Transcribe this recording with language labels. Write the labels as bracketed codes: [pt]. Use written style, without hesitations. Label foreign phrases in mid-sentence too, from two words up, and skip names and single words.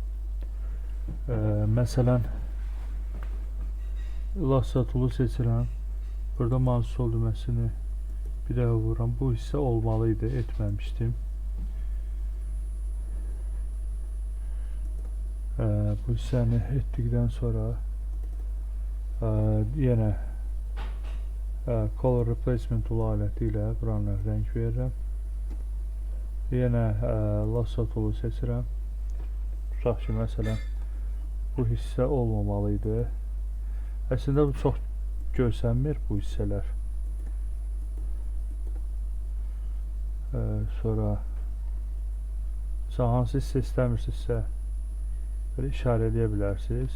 [az] Məsələn, [en] Lasso tool'u [az] seçirəm. Burada mouse sol düyməsini bir daha vururam. Bu hissə olmalıydı, etməmişdim. Bu hissəni etdikdən sonra yenə [en] color replacement tool [az] aləti ilə buranı rəng verirəm. Yenə [en] lasso toolu [az] seçirəm. Tutaq ki, məsələn, bu hissə olmamalı idi. Əslində bu çox görsənmir bu hissələr. Sonra hansı hissə istəmirsinizsə belə işarə edə bilərsiniz.